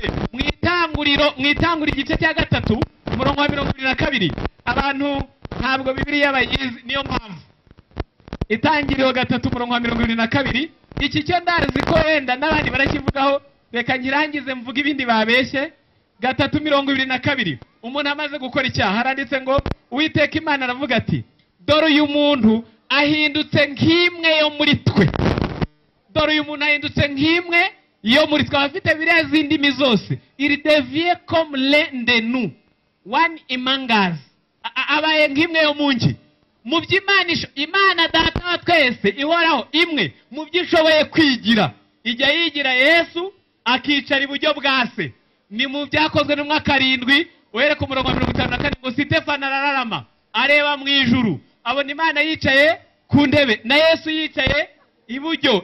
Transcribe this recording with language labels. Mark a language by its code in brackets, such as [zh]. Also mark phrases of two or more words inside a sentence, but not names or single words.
[rw] Mwitanguriro igice cya 3 umurongo wa 22 abantu ntabwo Bibiliya bayizi, niyo mpamvu Itangiriro 3 umurongo wa 22 iki cyo ndazi ko wenda n'abandi barakivugaho, reka ngirangize mvuga ibindi babeshye. 3:22 umuntu amaze gukora icyaha haranditse ngo Uwiteka Imana aravuga ati dore uyu muntu ahindutse nk'imwe yo muri twe. Dore uyu muntu ahindutse nk'imwe yo muri twe. Abafite biriya zindimi zose, [fr] il devient comme l'un de nous, [en] one among us. [rw] Abaye nk'imwe yo munki mu Imana data wa twese ihoraho imwe mu byo ishoboye kwigira ijya yigira Yesu akicara iburyo bwa se. Ni mu byakozwe n'umwa 7 uhere ku murongo wa 54 ngo Sitefano arararama areba mu ijuru abona Imana yicaye ku ntebe na Yesu yicaye iburyo.